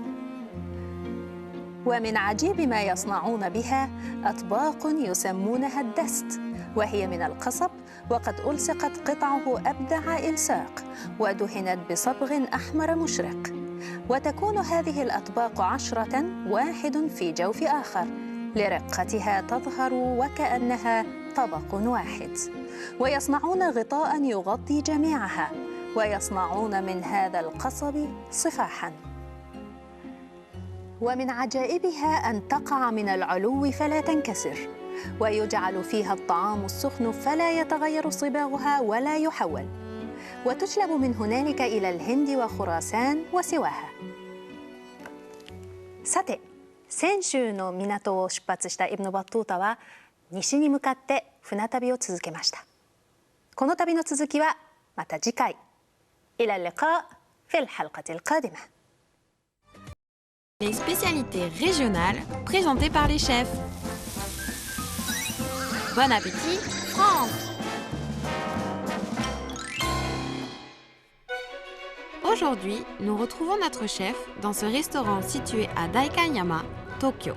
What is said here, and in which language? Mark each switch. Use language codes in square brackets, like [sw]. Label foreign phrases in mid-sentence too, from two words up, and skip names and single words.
[ar] ومن عجيب ما يصنعون بها أطباق يسمونها الدست، وهي من القصب وقد ألصقت قطعه أبدع إلصاق ودهنت بصبغ أحمر مشرق، وتكون هذه الأطباق 10 واحد في جوف آخر، لرقتها تظهر وكأنها طبق واحد، ويصنعون غطاء يغطي جميعها، ويصنعون من هذا القصب صفاحاً. ومن عجائبها أن تقع من العلو فلا تنكسر، ويجعل فيها الطعام السخن فلا يتغير صباغها ولا يحول، وتجلب من هنالك إلى الهند وخراسان وسواها. [ja] さて、泉州の港を出発したイブヌ・バットゥータは西に向かって船旅を続けました。この旅の続きはまた次回。 [ar] إلى اللقاء في الحلقة القادمة. [fr] Les spécialités régionales présentées par les chefs. Bon appétit, France! Aujourd'hui, nous retrouvons notre chef dans ce restaurant situé à Daikanyama, Tokyo.